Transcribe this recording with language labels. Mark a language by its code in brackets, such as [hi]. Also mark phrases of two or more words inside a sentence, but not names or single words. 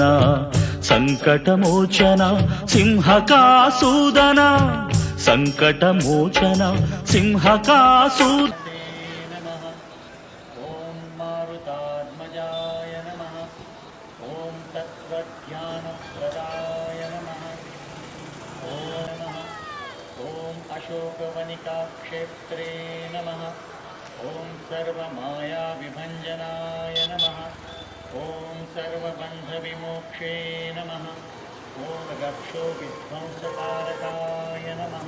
[sa] ಸಂಕಟ ಮೋಚನ ಸಿಂಹಕಾಸೂದನ ಸಂಕಟ ಮೋಚನ ಸಿಂಹಕಾಸೂದ. ಓಂ ಮಾರುತಾತ್ಮಜಾಯ ನಮಃ. ಓಂ ತತ್ವಜ್ಞಾನ ಪ್ರದಾಯ ನಮಃ. ಓಂ ನಮಃ. ಓಂ ಅಶೋಕವನಿಕಾ ಕ್ಷೇತ್ರೇ ನಮಃ. ಓಂ ಸರ್ವಮಾಯಾ ವಿಭಂಜನಾಯ ನಮಃ. ಓಂ ಸರ್ವಬಂಧ ವಿಮೋಕ್ಷೇ ನಮಃ. ಓಂ ರಕ್ಷೋ ವಿಧ್ವಂಸಕಾರಕಾಯ ನಮಃ.